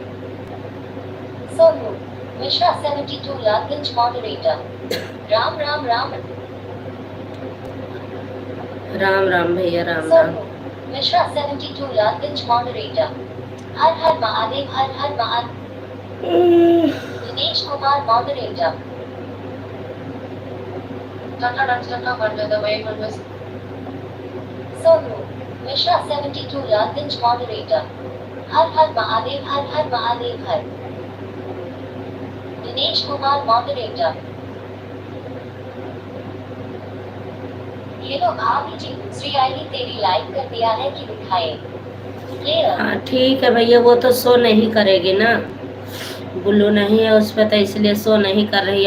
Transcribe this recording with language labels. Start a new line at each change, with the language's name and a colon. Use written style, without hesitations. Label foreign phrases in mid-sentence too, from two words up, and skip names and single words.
Hindi: Sonu Mishra 72 Ladganj moderator. राम राम राम. राम राम भैया, राम राम। Sonu Mishra 72 Ladganj moderator. हर हर महादेव हर हर महादेव. Dinesh Kumar moderator. Tata Ratnaka Vandana Vayamanvas. Sonu Mishra 72 Ladganj moderator. हर हर महादेव हर हर महादेव हर. Dinesh Kumar moderator. ये लो भाभी जी दूसरी आईडी तेरी लाइक कर दिया है कि दिखाए प्लेयर। हाँ ठीक है भैया, वो तो शो नहीं करेगी ना, ब्लू नहीं है उस पर तो इसलिए शो नहीं कर रही है।